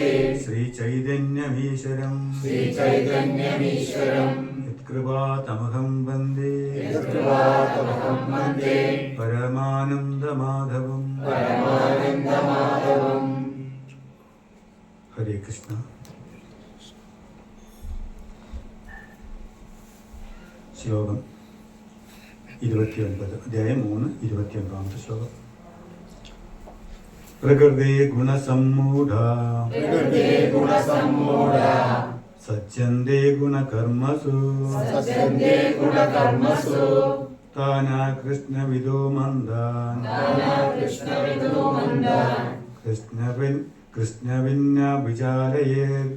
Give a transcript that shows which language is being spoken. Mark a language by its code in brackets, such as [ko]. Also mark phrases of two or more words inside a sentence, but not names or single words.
[sa] श्रीचैतन्यमीश्वरं श्रीचैतन्यमीश्वरं यत्कृपातमहं वन्दे यत्कृपातमहं वन्दे परमानन्दमाधवं परमानन्दमाधवम्। हरे कृष्ण। [ml] ശ്ലോകം 29, അധ്യായം 3, 29 ശ്ലോകം. [sa] പ്രകൃതേ ഗുണസമ്മൂഢ സജ്ജന്തേ ഗുണകർമ്മസു താനാ കൃഷ്ണവിദോ മന്ദാൻ കൃഷ്ണവിന്ന വിചാരയേ